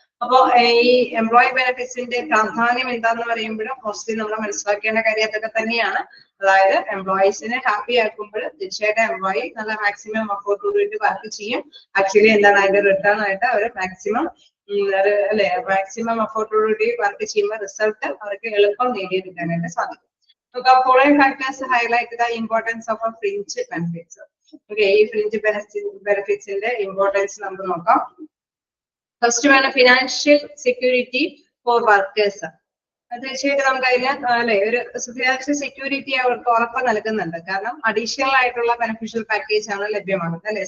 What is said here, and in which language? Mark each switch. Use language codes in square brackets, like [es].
[ml] അപ്പോ ഈ എംപ്ലോയി ബെനിഫിറ്റ്സിന്റെ പ്രാധാന്യം എന്താന്ന് പറയുമ്പോഴും മോസ്റ്റ്ലി നമ്മൾ മനസ്സിലാക്കേണ്ട കാര്യം അതൊക്കെ തന്നെയാണ്. അതായത് എംപ്ലോയീസിനെ ഹാപ്പി ആക്കുമ്പോൾ തീർച്ചയായിട്ടും എംപ്ലോയി നല്ല മാക്സിമം എഫോർട്ട് കൂടിയിട്ട് വർക്ക് ചെയ്യും. ആക്ച്വലി എന്താണ് അതിന്റെ റിട്ടേൺ ആയിട്ട് അവർ മാക്സിമം അല്ലെ മാക്സിമം എഫോർട്ടോടുകൂടി വർക്ക് ചെയ്യുമ്പോൾ റിസൾട്ട് അവർക്ക് എളുപ്പം നേടിയെടുക്കാനായിട്ട് സാധിക്കും. [en] Following factors highlight the importance of a fringe benefits. [ml] Okay, ഈ fringe benefitsന്റെ importance നമുക്ക് നോക്കാം. ഫസ്റ്റ് വേണം ഫിനാൻഷ്യൽ സെക്യൂരിറ്റി ഫോർ വർക്കേഴ്സ്. തീർച്ചയായിട്ടും നമുക്ക് അതിന് അല്ലെ ഒരു ഫിനാൻഷ്യൽ സെക്യൂരിറ്റി അവർക്ക് ഉറപ്പ് നൽകുന്നുണ്ട്. കാരണം അഡീഷണൽ ആയിട്ടുള്ള ബെനിഫിഷ്യൽ പാക്കേജ് ആണ് ലഭ്യമാകുന്നത് അല്ലെ.